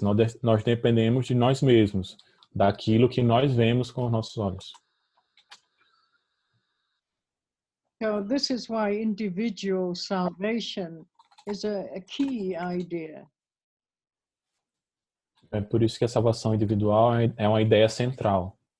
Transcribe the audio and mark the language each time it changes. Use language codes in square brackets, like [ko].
[pt] Nós dependemos de nós mesmos, daquilo que nós vemos com os nossos olhos. [en] So this is why individual salvation is a key idea. [pt] É por isso que a salvação individual é uma ideia central.